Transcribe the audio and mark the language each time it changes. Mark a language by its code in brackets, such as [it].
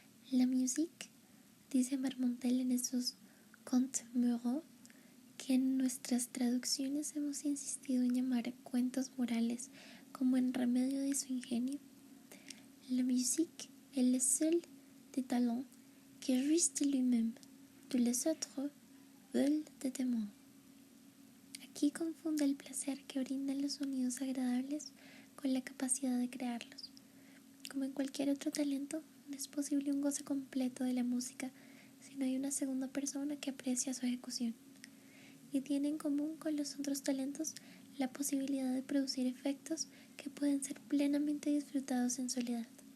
[fr] La musique, [es] dice Marmontel en esos Contes moraux, que en nuestras traducciones hemos insistido en llamar cuentos morales como en remedio de su ingenio. [fr] La musique est le seul des talents qui jouissent de lui-même, tous les autres veulent des témoins. [es] Aquí confunde el placer que brindan los sonidos agradables con la capacidad de crearlos. Como en cualquier otro talento, no es posible un goce completo de la música si no hay una segunda persona que aprecia su ejecución. Y tiene en común con los otros talentos la posibilidad de producir efectos que pueden ser plenamente disfrutados en soledad.